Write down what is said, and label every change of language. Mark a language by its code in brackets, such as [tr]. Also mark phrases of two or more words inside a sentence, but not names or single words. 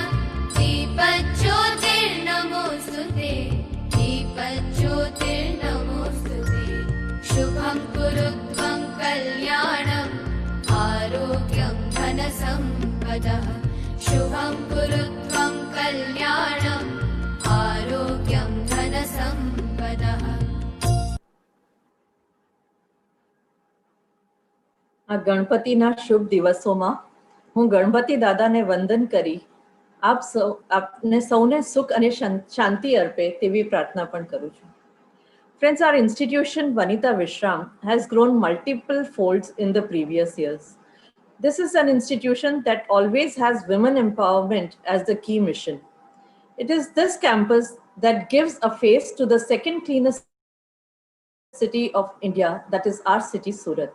[sa] दीपज्योतिर्नमोऽस्तुते दीपज्योतिर्नमोऽस्तुते शुभं कुरुत्वं कल्याणम् आरोग्यं धनसम्पदः शुभं कुरुत्वं कल्याणम् आरोग्यं धनसम्पदः [gu] આ ગણપતિના શુભ દિવસોમાં હું ગણપતિ દાદાને વંદન કરી આપને સૌને સુખ અને શાંતિ અર્પે તેવી પ્રાર્થના પણ કરું છું. [en] Friends, our institution, Vanita Vishram, has grown multiple folds in the previous years. This is an institution that always has women empowerment as the key mission. It is this campus that gives a face to the second cleanest city of India, that is our city, Surat.